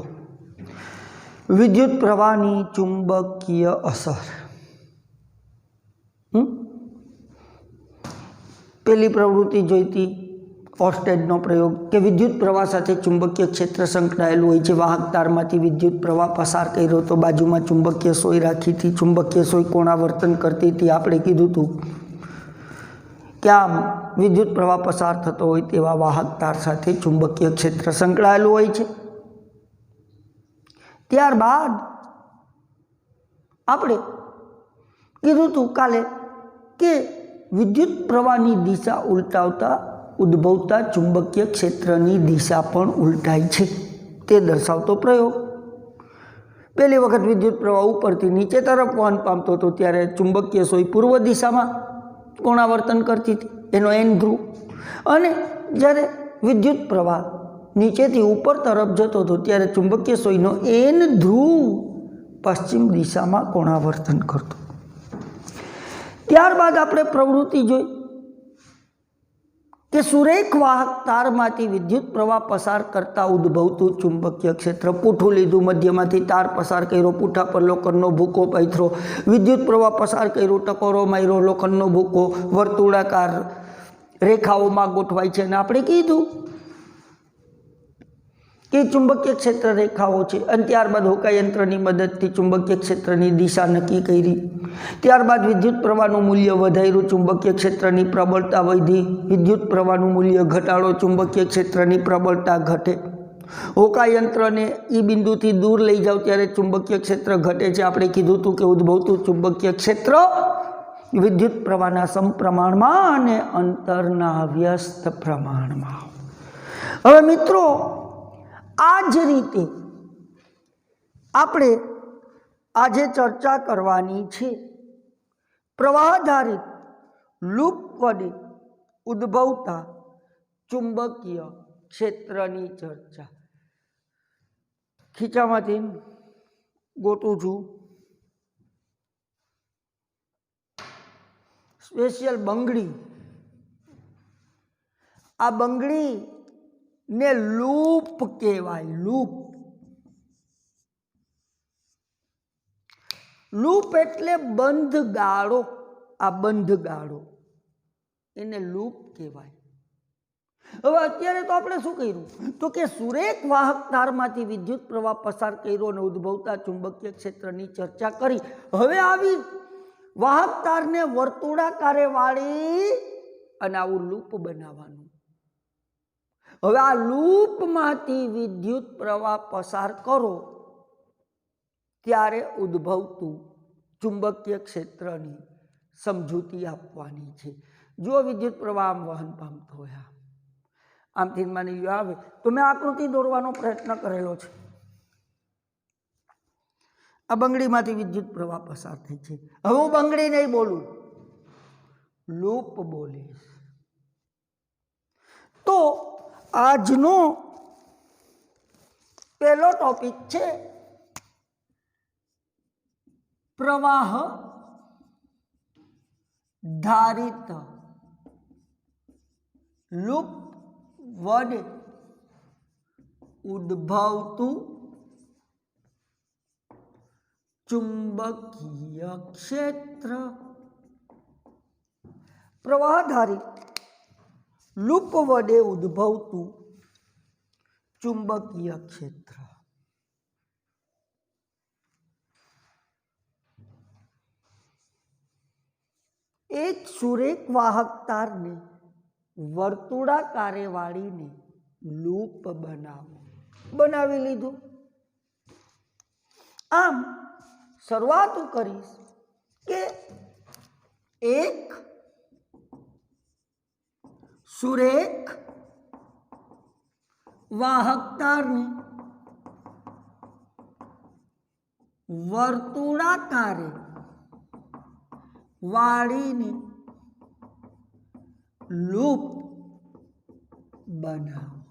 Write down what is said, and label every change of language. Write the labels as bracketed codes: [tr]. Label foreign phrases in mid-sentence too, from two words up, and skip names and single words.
[gu] વિદ્યુત પ્રવાહની ચુંબકીય અસર પહેલી પ્રવૃત્તિ જોઈતી ઓર્સ્ટેડનો પ્રયોગ કે વિદ્યુત પ્રવાહ સાથે ચુંબકીય ક્ષેત્ર સંકળાયેલું હોય છે। વાહક તારમાંથી વિદ્યુત પ્રવાહ પસાર કર્યો તો બાજુમાં ચુંબકીય સોય રાખી હતી। ચુંબકીય સોય કોણાવર્તન કરતી હતી। આપણે કીધું હતું કે આમ વિદ્યુત પ્રવાહ પસાર થતો હોય તેવા વાહક તાર સાથે ચુંબકીય ક્ષેત્ર સંકળાયેલું હોય છે। ત્યારબાદ આપણે કીધું હતું કાલે કે વિદ્યુત પ્રવાહની દિશા ઉલટાવતા ઉદ્ભવતા ચુંબકીય ક્ષેત્રની દિશા પણ ઉલટાય છે તે દર્શાવતો પ્રયોગ। પહેલી વખત વિદ્યુત પ્રવાહ ઉપરથી નીચે તરફ વહન પામતો તો ત્યારે ચુંબકીય સોય પૂર્વ દિશામાં કોણાવર્તન કરતી થી, એનો એન ધ્રુવ। અને જ્યારે વિદ્યુત પ્રવાહ નીચેથી ઉપર તરફ જતો તો ત્યારે ચુંબકીય સોયનો એન ધ્રુવ પશ્ચિમ દિશામાં કોણાવર્તન કરતો। ત્યારબાદ આપણે પ્રવૃત્તિ જોઈ કે સુરેખ વાહક તારમાંથી વિદ્યુત પ્રવાહ પસાર કરતા ઉદ્ભવતું ચુંબકીય ક્ષેત્ર પૂઠું લીધું, મધ્યમાંથી તાર પસાર કર્યો, પૂઠા પર લોખંડનો ભૂકો પાથર્યો, વિદ્યુત પ્રવાહ પસાર કર્યો, ટકોરો માર્યો, લોખંડનો ભૂકો વર્તુળાકાર રેખાઓમાં ગોઠવાય છે। આપણે કીધું કે ચુંબકીય ક્ષેત્ર રેખાઓ છે અને ત્યારબાદ હોકાયંત્રની મદદથી ચુંબકીય ક્ષેત્રની દિશા નક્કી કરી। ત્યારબાદ વિદ્યુત પ્રવાહનું મૂલ્ય વધાર્યું, ચુંબકીય ક્ષેત્રની પ્રબળતા વધી। વિદ્યુત પ્રવાહનું મૂલ્ય ઘટાડો, ચુંબકીય ક્ષેત્રની પ્રબળતા ઘટે। હોકાયંત્રને ઈ બિંદુથી દૂર લઈ જાઓ ત્યારે ચુંબકીય ક્ષેત્ર ઘટે છે। આપણે કીધું હતું કે ઉદ્ભવતું ચુંબકીય ક્ષેત્ર વિદ્યુત પ્રવાહના સમપ્રમાણમાં અને અંતરના વ્યસ્ત પ્રમાણમાં। હવે મિત્રો, આજ રીતે આપણે આજે ચર્ચા કરવાની છે પ્રવાહધારિત લૂપ વડે ઉદ્ભવતા ચુંબકીય ક્ષેત્રની ચર્ચા। ખીચામાંથી ગોતું છું સ્પેશિયલ બંગડી। આ બંગડી ને લૂપ કહેવાય। લૂપ લૂપ એટલે બંધ ગાળો। આ બંધ ગાળો એને લૂપ કહેવાય। હવે અત્યારે તો આપણે શું કર્યું તો કે સુરેખ વાહક તારમાંથી વિદ્યુત પ્રવાહ પસાર કર્યો અને ઉદ્ભવતા ચુંબકીય ક્ષેત્રની ચર્ચા કરી। હવે આવી વાહક તારને વર્તુળાકારે વાળી અને આવું લૂપ બનાવવાનું। હવે આ લૂપ માંથી વિદ્યુત પ્રવાહ પસાર કરો ત્યારે ઉદ્ભવતું ચુંબકીય ક્ષેત્રની સમજૂતી આપવાની છે। જો વિદ્યુત પ્રવાહ આમ વહન પામતો હોય આમથી માની લો આવે તો મૈં આકૃતિ દોરવાનો પ્રયત્ન કરેલો છે। આ બંગડીમાંથી વિદ્યુત પ્રવાહ પસાર થાય છે। હવે હું બંગડી નહીં બોલું, લૂપ બોલીશ। તો આજનો પહેલો ટૉપિક છે પ્રવાહ ધારિત લૂપ વડે ઉદ્ભવતું ચુંબકીય ક્ષેત્ર। પ્રવાહધારિત લૂપ વડે ઉદ્ભવતું ચુંબકીય ક્ષેત્ર। એક સુરેખ વાહક તાર ને વર્તુળાકારે વાળીને લૂપ બનાવી લીધું। આમ શરૂઆત કરીશ કે એક સુરેખ વાહક તાર ને વર્તુળાકારે વાળીને લૂપ બનાવો।